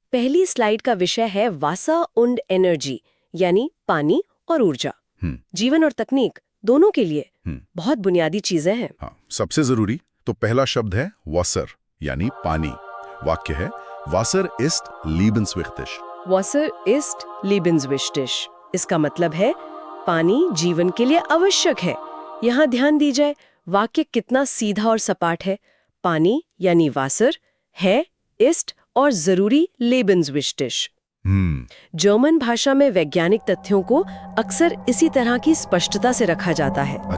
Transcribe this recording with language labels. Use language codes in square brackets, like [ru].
[hi] पहली स्लाइड का विषय है [de] वासर und एनर्जी, [hi] यानी पानी और ऊर्जा। जीवन और तकनीक दोनों के लिए बहुत बुनियादी चीजें हैं। हाँ, सबसे जरूरी तो पहला शब्द है वासर, यानी पानी। वाक्य है [de] वासर ist lebenswichtig। वासर ist lebenswichtig। [hi] इसका मतलब है पानी जीवन के लिए आवश्यक है। यहाँ ध्यान दीजिए, वाक्य कितना सीधा और सपाट है। पानी यानी वासर है, ist और जरूरी lebenswichtig। जर्मन भाषा में वैज्ञानिक तथ्यों को अक्सर इसी तरह की स्पष्टता से रखा जाता है।